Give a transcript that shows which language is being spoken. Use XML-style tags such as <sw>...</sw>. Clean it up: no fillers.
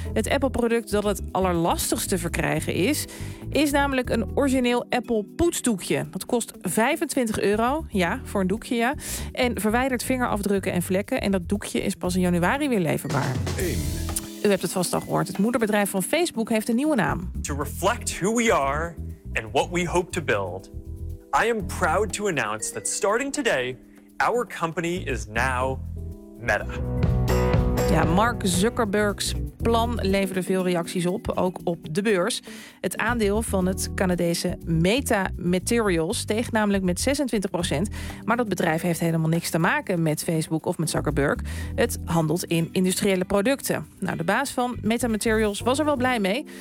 <nl>Het Apple-product dat het allerlastigste te verkrijgen is, is namelijk een origineel Apple poetsdoekje. Dat kost €25. Ja, voor een doekje, ja. En verwijdert vingerafdrukken en vlekken. En dat doekje is pas in januari weer leverbaar. 1. U hebt het vast al gehoord. Het moederbedrijf van Facebook heeft een nieuwe naam.</nl> <en>To reflect who we are and what we hope to build, I am proud to announce that starting today, our company is now Meta.</en> <nl>Ja, Mark Zuckerberg's plan leverde veel reacties op, ook op de beurs. Het aandeel van het Canadese Meta Materials steeg namelijk met 26%. Maar dat bedrijf heeft helemaal niks te maken met Facebook of met Zuckerberg. Het handelt in industriële producten. Nou, de baas van Meta Materials was er wel blij mee.</nl>